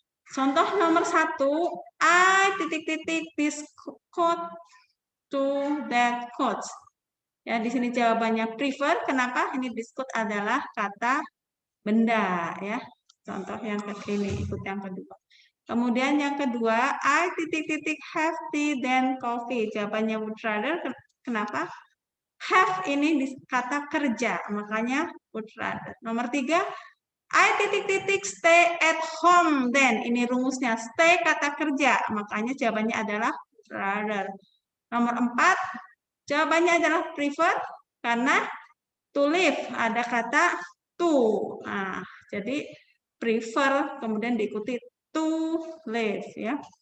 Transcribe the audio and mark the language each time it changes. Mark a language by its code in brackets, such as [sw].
[id] Contoh nomor 1, [en] I this coat to that coat. [id] Ya, di sini jawabannya prefer. Kenapa? Ini this coat adalah kata benda ya. Contoh yang ini ikut yang kedua. Kemudian yang kedua, [en] I have tea than coffee. [id] Jawabannya would rather. Kenapa? Have ini kata kerja, makanya would rather. Nomor 3, [en] I stay at home then. [id] Ini rumusnya stay kata kerja, makanya jawabannya adalah would rather. Nomor 4, Jawabannya adalah prefer karena to live ada kata to. Nah, jadi prefer kemudian diikuti to live ya.